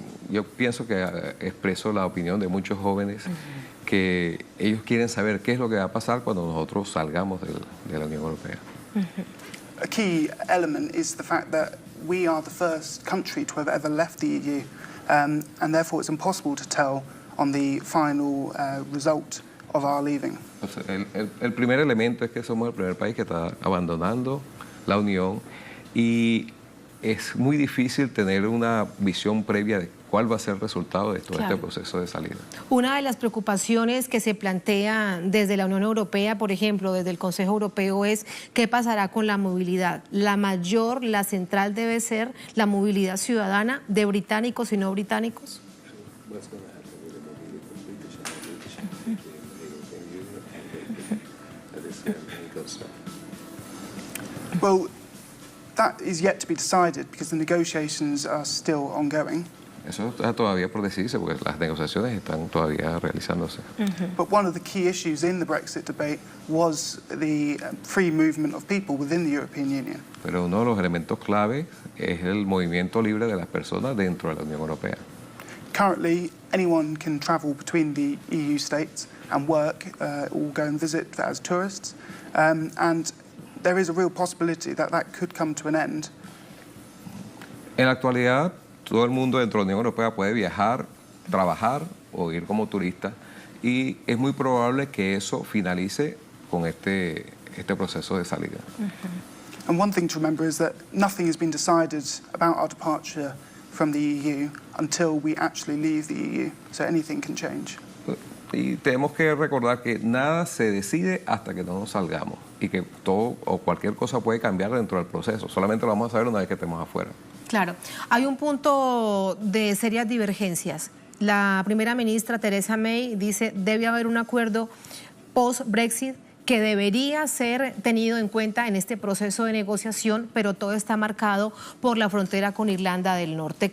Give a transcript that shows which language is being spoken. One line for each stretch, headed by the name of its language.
Spanish: Yo pienso que expreso la opinión de muchos jóvenes que ellos quieren saber qué es lo que va a pasar cuando nosotros salgamos de la Unión Europea.
English: A key element is the fact that we are the first country to have ever left the EU, and therefore it's impossible to tell on the final result of our leaving.
Spanish: El primer elemento es que somos el primer país que está abandonando la Unión y es muy difícil tener una visión previa de cuál va a ser el resultado de todo este proceso de salida. Una de las preocupaciones que se plantea desde la Unión Europea, por ejemplo, desde el Consejo Europeo, es qué pasará con la movilidad. La central debe ser la movilidad ciudadana de británicos y no británicos.
English: Well, that is yet to be decided because the negotiations are still ongoing.
Spanish: Eso está todavía por decidirse porque las negociaciones están todavía realizándose.
English: But one of the key issues in the Brexit debate was the free movement of people within the European Union.
Spanish: Pero uno de los elementos clave es el movimiento libre de las personas dentro de la Unión Europea.
English: Currently, anyone can travel between the EU states and work or go and visit as tourists, and there is a real possibility that that could come to an end.
Spanish: En la actualidad, todo el mundo dentro de la Unión Europea puede viajar, trabajar o ir como turista y es muy probable que eso finalice con este proceso de salida.
English: And one thing to remember is that nothing has been decided about our departure from the EU until we actually leave the EU, so anything can change.
Spanish: Y tenemos que recordar que nada se decide hasta que no nos salgamos y que todo o cualquier cosa puede cambiar dentro del proceso. Solamente lo vamos a saber una vez que estemos afuera. Claro. Hay un punto de serias divergencias. La primera ministra Theresa May dice debe haber un acuerdo post-Brexit que debería ser tenido en cuenta en este proceso de negociación, pero todo está marcado por la frontera con Irlanda del Norte.